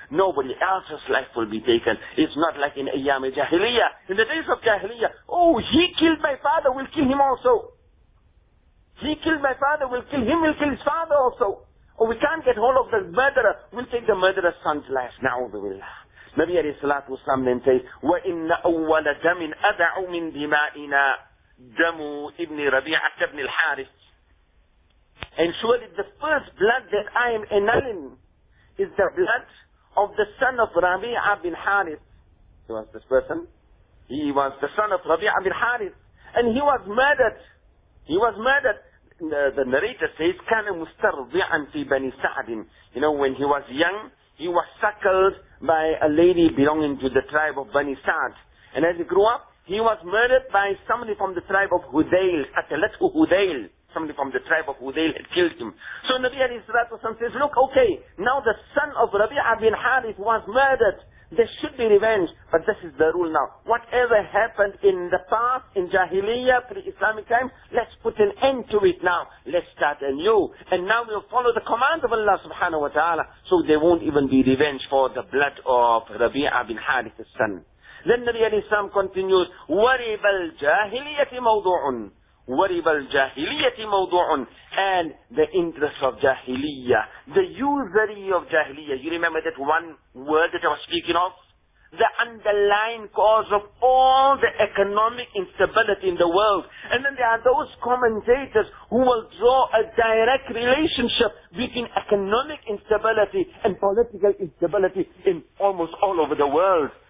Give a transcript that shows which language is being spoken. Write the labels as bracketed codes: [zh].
[en] Nobody else's life will be taken. It's not like in Ayyam Jahiliyyah. In the days of Jahiliyyah, oh, he killed my father, we'll kill him also. He killed my father, we'll kill him, we'll kill his father also. Oh, we can't get hold of the murderer, we'll take the murderer's son's life. Na'udhuillah. [ar] Nabi alayhi salatu wasalam [en] then says, [ar] وَإِنَّ أَوَّلَ دَمٍ أَدَعُ مِنْ دِمَائِنَا دَمُ إِبْنِ رَبِيعَةَ بْنِ الْحَارِثِ. [en] And surely the first blood that I am annulling is the blood of the son of Rabi'a bin Harith. He was this person. He was the son of Rabi'a bin Harith. And he was murdered. He was murdered. The narrator says, [ar] كَانَ مُسْتَرْضِعًا فِي بَنِي سَعْدٍ. [en] You know, when he was young, he was suckled by a lady belonging to the tribe of Bani Sa'd. And as he grew up, he was murdered by somebody from the tribe of Hudayl. [ar] أَتَلَتْهُ [en] Hudayl. Somebody from the tribe of Hudayl had killed him. So Nabi alayhi salatu wasalam says, look, okay, now the son of Rabi'a bin Harith was murdered. There should be revenge, but this is the rule now. Whatever happened in the past, in Jahiliyyah, pre-Islamic times, let's put an end to it now. Let's start anew. And now we'll follow the command of Allah subhanahu wa ta'ala, so there won't even be revenge for the blood of Rabi'a bin Harith's son. [ar] Then Nabi alayhi salam [en] continues, [ar] وَرِبَ الْجَاهِلِيَةِ مَوْضُعٌ وَرِبَ الْجَاهِلِيَةِ مَوْضُعٌ. [en] And the interest of Jahiliyyah, the usury of Jahiliyyah. You remember that one word that I was speaking of? The underlying cause of all the economic instability in the world. And then there are those commentators who will draw a direct relationship between economic instability and political instability in almost all over the world.